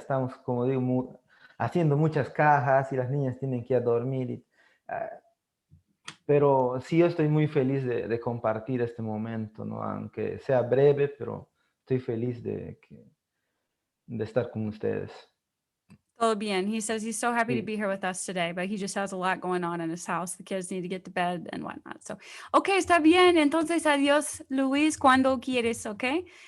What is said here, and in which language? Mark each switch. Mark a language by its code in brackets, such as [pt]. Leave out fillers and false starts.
[es] Estamos, como digo, haciendo muchas cajas y las niñas tienen que ir a dormir. Ah, pero sí, yo estoy muy feliz de compartir este momento, ¿no? Aunque sea breve, pero estoy feliz de estar con ustedes. Todo bien. [en] He says he's so happy to [es] Sí, [en] be here with us today, but he just has a lot going on in his house. The kids need to get to bed and whatnot. So, okay, [es] está bien. Entonces, adiós, Luis, cuando quieres, [en] okay?